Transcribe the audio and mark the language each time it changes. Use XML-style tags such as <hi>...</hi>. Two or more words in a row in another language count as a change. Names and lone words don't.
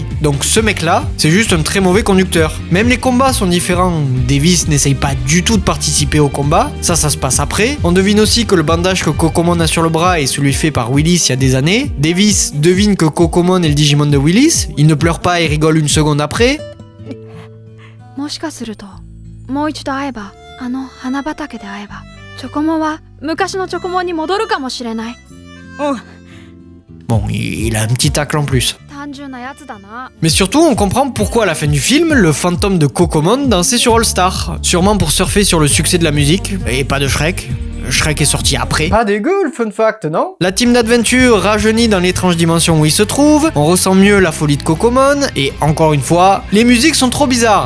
<fr>Donc ce mec-là, c'est juste un très mauvais conducteur. Même les combats sont différents. Davis n'essaye pas du tout de participer au combat, ça se passe après. On devine aussi que le bandage que Cocomon a sur le bras est celui fait par Willis il y a des années. Davis devine que Cocomon est le Digimon de Willis, il ne pleure pas et rigole une seconde après.</fr> <ja>もしかするともう一度会えばあの花畑で会えばチョコモンは昔のチョコモンに戻るかもしれない。</ja> <fr>Bon, il a un petit tacle en plus.</fr> <ja>単純なやつだな。</ja> <fr>Mais surtout, on comprend pourquoi à la fin du film, le fantôme de Cocomon dansait sur All Star. Sûrement pour surfer sur le succès de la musique, et pas de Shrek. Shrek est sorti après. Pas dégueu le</fr> <en>fun fact,</en> <fr>non? La team d'Adventure rajeunit dans l'étrange dimension où il se trouve, on ressent mieux la folie de Cocomon, et encore une fois, les musiques sont trop bizarres.</fr>